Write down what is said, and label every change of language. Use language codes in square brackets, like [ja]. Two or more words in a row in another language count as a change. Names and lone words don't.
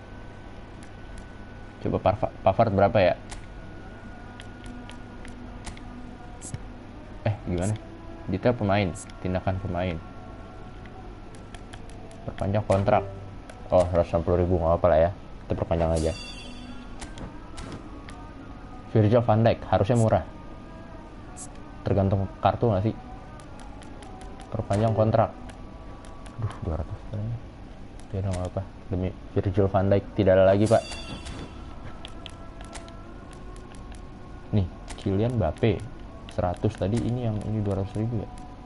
[id] Coba Pavard berapa ya? Gimana? Detail pemain, tindakan pemain, perpanjang kontrak. Oh 160.000 nggak apa lah ya, kita perpanjang aja. Virgil van Dijk harusnya murah, tergantung kartu nggak sih? Perpanjang kontrak. 200. Tidak nggak apa, demi Virgil van Dijk tidak ada lagi pak. Nih Kylian Mbappe 100 tadi, ini yang ini 200.000 ya.